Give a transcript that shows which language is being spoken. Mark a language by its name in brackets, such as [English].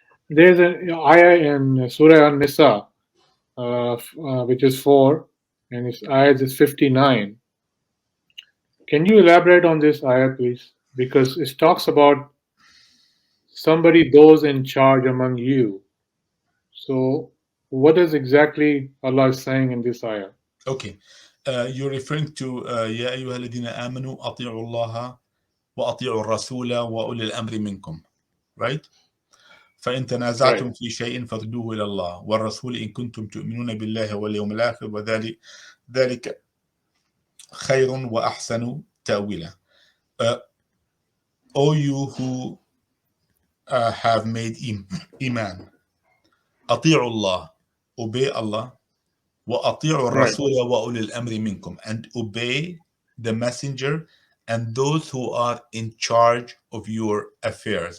[English] There's an ayah in Surah An-Nisa, which is 4, and its ayah is 59. Can you elaborate on this ayah, please? Because it talks about somebody, those in charge among you. So, what is exactly Allah is saying in this ayah? Okay. You're referring to [Arabic] يا أيها الذين آمنوا أطيعوا الله وأطيعوا الرسول وأولي الأمر منكم. [English] Right? [Arabic] فإن [English] Right. [Arabic] تنازعتم في شيء فردوه إلى الله والرسول إن كنتم تؤمنون بالله واليوم الآخر وذلك خير وأحسن تأويلا. [English] O you who have made iman, [Arabic] أطيعوا الله, [English] obey Allah, [Arabic] وأطيعوا [English] Right. [Arabic] الرسول وأولي الأمر منكم, [English] and obey the messenger and those who are in charge of your affairs.